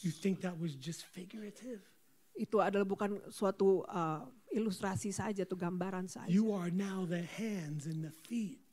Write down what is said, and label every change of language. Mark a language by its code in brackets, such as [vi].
[en] You think that was just figurative? [id] Itu adalah bukan suatu ilustrasi saja, itu gambaran saja. [en] You are now the hands and the feet,